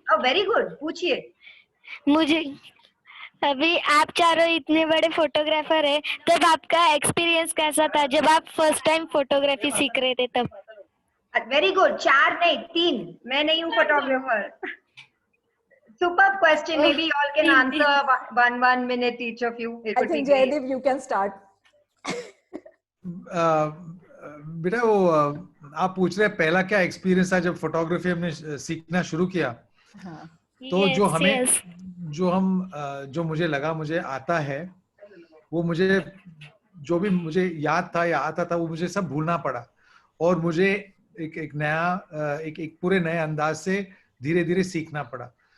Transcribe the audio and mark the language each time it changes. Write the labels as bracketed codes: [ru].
[hi] Very good, पूछिए। मुझे अभी आप चारों इतने बड़े फोटोग्राफर है, तब आपका एक्सपीरियंस कैसा था जब आप फर्स्ट टाइम फोटोग्राफी सीख रहे थे तब? वेरी गुड, 4 नहीं 3, मैं नहीं हूँ photographer. [en] Superb question. Maybe you all can answer one minute each of you. It I would be think great. Jaydeep, you can start. [hi] बेटा वो आप पूछ रहे हैं पहला क्या एक्सपीरियंस था जब फोटोग्राफी हमने सीखना शुरू किया। तो जो हमें जो मुझे लगा मुझे आता है, वो मुझे जो भी मुझे याद था या आता था वो मुझे सब भूलना पड़ा, और मुझे एक नया एक पूरे नए अंदाज से धीरे धीरे सीखना पड़ा।